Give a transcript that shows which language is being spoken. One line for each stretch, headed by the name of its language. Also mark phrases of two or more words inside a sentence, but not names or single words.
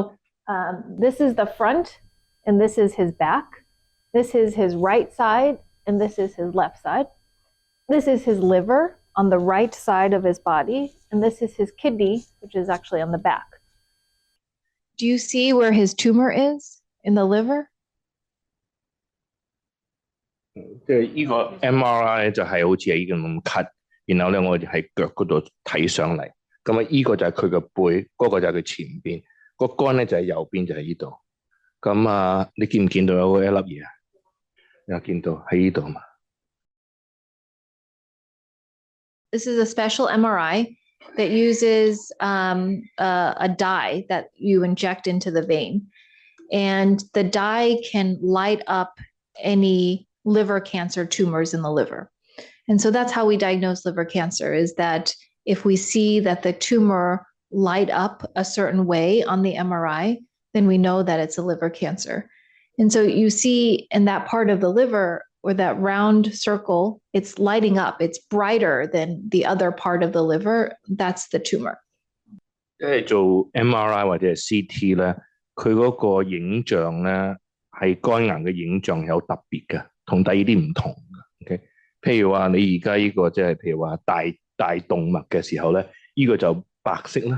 English: So this is the front, and this is his back. This is his right side, and this is his left side. This is his liver on the right side of his body, and this is his kidney, which is actually on the back. Do you see where his tumor is in the liver?
Cantonese: 即係呢個 MRI 咧就係好似係呢個咁 cut，然後咧我哋喺腳嗰度睇上嚟，咁啊呢個就係佢個背，嗰個就係佢前邊，個肝咧就係右邊就喺呢度。咁啊，你見唔見到有一粒嘢啊？有見到喺呢度嘛？
English: This is a special MRI that uses a dye that you inject into the vein. And the dye can light up any liver cancer tumors in the liver. And so that's how we diagnose liver cancer, is that if we see that the tumor light up a certain way on the MRI, then we know that it's a liver cancer. And so you see in that part of the liver, or that round circle, it's lighting up. It's brighter than the other part of the liver. That's the tumor.
Cantonese: 即係做 MRI 或者係 CT 咧，佢嗰個影像咧係肝癌嘅影像有特別嘅，同第二啲唔同嘅。OK， 譬如話你而家呢個即係譬如話大動脈嘅時候咧，呢個就白色啦。